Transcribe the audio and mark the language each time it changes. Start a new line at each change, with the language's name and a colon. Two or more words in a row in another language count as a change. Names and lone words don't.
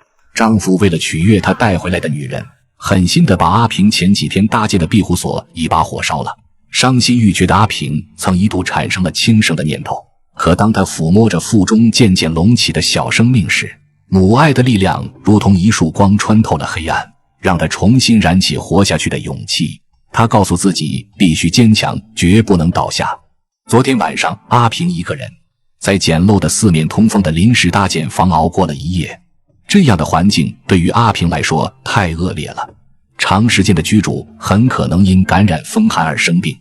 Chinese: 丈夫為了取悅她帶回來的女人，狠心地把阿平前幾天搭建的庇護所一把火燒了。傷心欲絕的阿平曾一度產生了輕生的念頭，可當她撫摸着腹中漸漸隆起的小生命時，母愛的力量如同一束光穿透了黑暗，讓她重新燃起活下去的勇气。她告訴自己必須堅強，絕不能倒下。昨天晚上，阿平一個人在簡陋的四面通風的臨時搭建房熬過了一夜。這樣的環境對於阿平來說太惡劣了，長時間的居住很可能因感染風寒而生病。